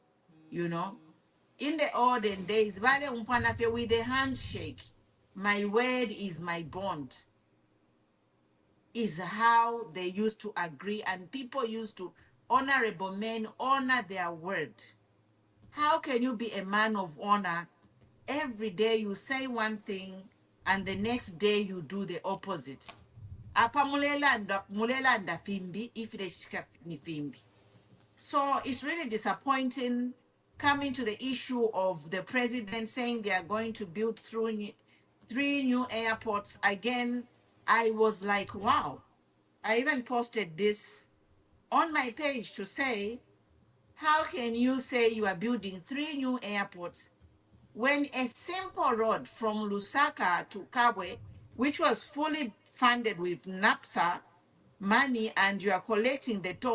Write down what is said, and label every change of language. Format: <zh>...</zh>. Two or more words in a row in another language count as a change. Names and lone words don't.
<en>You know, in the olden days,</en> <bem>vale umfanafe</bem> <en>with a handshake, my word is my bond, is how they used to agree, and people used to, honorable men honor their word. How can you be a man of honor? Every day you say one thing and the next day you do the opposite.</en> <bem>Apa mulelanda fimbi if ni fimbi.</bem> <en>So it's really disappointing coming to the issue of the president saying they are going to build three new airports. Again, I was like, wow. I even posted this on my page to say, how can you say you are building 3 new airports when a simple road from Lusaka to Kabwe, which was fully funded with NAPSA, money and you are collecting the tolls.</en>